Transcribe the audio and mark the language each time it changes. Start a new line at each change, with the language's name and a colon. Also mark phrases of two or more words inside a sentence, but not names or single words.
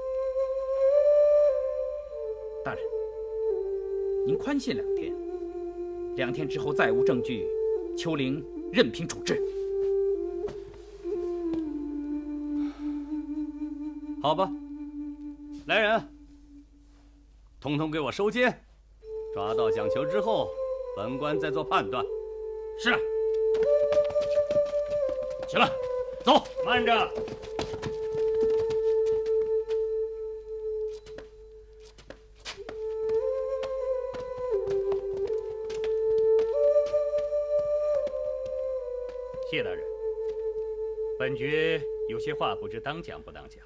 Chinese: 大人，您宽限2天，2天之后再无證據，秋玲任凭處置。好吧，来人，统统給我收監，抓到蔣求之後，本官再做判斷。是。行了，走，慢着。謝大人，本爵有些話不知當講不當講。